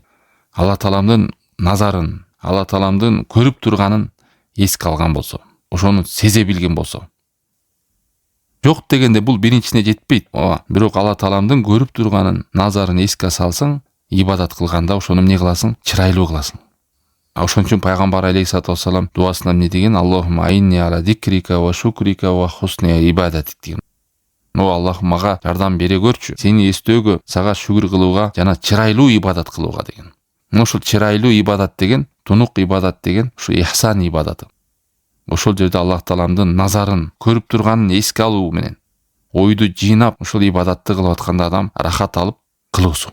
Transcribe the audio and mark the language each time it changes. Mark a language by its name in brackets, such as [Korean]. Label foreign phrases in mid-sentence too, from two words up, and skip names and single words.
[Kyrgyz] Алла Тааламдын назарын, Алла Тааламдын көрүп турганын эске алган болсо, ошону сезе билген болсо. Жок дегенде бул биринчисине жетпейт. Бирок Алла Тааламдын көрүп турганын, назарын эске салсаң, ибадат кылганда ошону эмне кыласың? Чырайлуу кыласың. Ошон үчүн пайгамбар [Arabic] عليه الصلاة والسلام [Kyrgyz] дуасында эмне деген? [Arabic] اللهم أعني على ذكرك وشكرك وحسن عبادتك деген. [Kyrgyz] О Аллах, мага жардам бере көрчү, сени эстөөгө, сага шүгүр кылууга жана чырайлуу ибадат кылууга деген. Ошол чырайлуу ибадат деген, тунук ибадат деген, ушу ихсан ибадаты. Ошол жерде Аллах Тааламдын назарын, көрүп турганын эске алуу менен, ойду жыйнап, ошол ибадатты кылып атканда адам рахат алып кылуусу.